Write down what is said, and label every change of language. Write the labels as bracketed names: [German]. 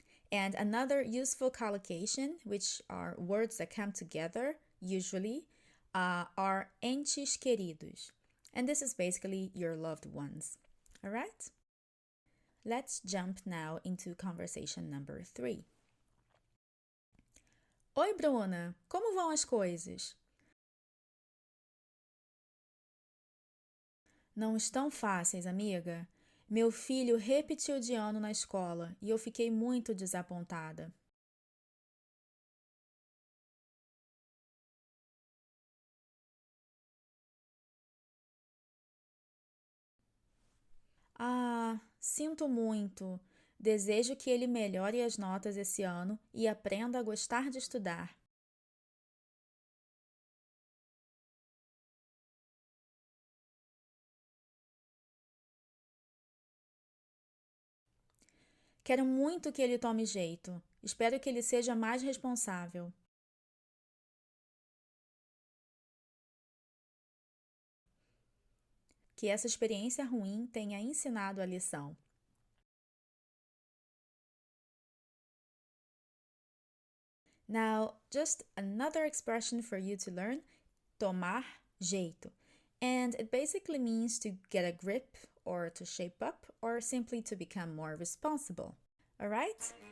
[English] And another useful collocation, which are words that come together usually, are entes queridos. And this is basically your loved ones. All right? Let's jump now into conversation number 3. [Portuguese] Oi, Bruna, como vão as coisas? Não estão fáceis, amiga. Meu filho repetiu de ano na escola e eu fiquei muito desapontada. Ah, sinto muito. Desejo que ele melhore as notas esse ano e aprenda a gostar de estudar. Quero muito que ele tome jeito. Espero que ele seja mais responsável. Que essa experiência ruim tenha ensinado a lição. [English] Now, just another expression for you to learn, tomar jeito. And it basically means to get a grip or to shape up or simply to become more responsible. Alright?